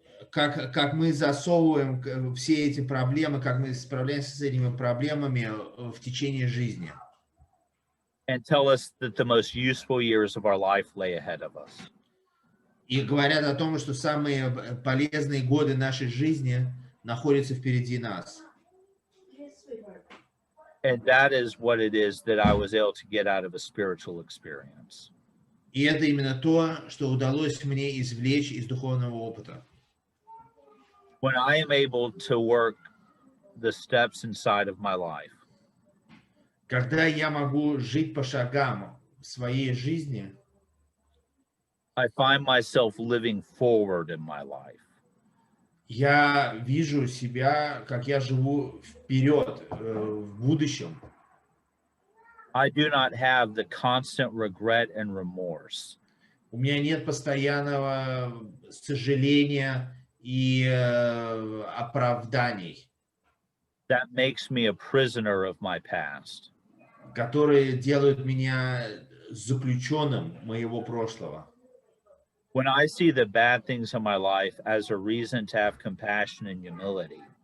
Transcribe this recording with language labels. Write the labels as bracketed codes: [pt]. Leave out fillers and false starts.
[ru] Как мы засовываем все эти проблемы, как мы справляемся с этими проблемами в течение жизни. [en] And tell us that the most useful years of our life lay ahead of us. [ru] И говорят о том, что самые полезные годы нашей жизни находятся впереди нас. [en] And that is what it is that I was able to get out of a spiritual experience. [ru] И это именно то, что удалось мне извлечь из духовного опыта. [en] When I am able to work the steps inside of my life, [ru] Когда я могу жить по шагам в своей жизни, [en] I find myself living forward in my life. [ru] я вижу себя, как я живу вперед, в будущем. [en] I do not have the constant regret and remorse. [ru] У меня нет постоянного сожаления и оправданий, [en] That makes me a prisoner of my past. [ru] которые делают меня заключенным моего прошлого. [en] When I see the bad things in my life as a reason to have compassion and humility,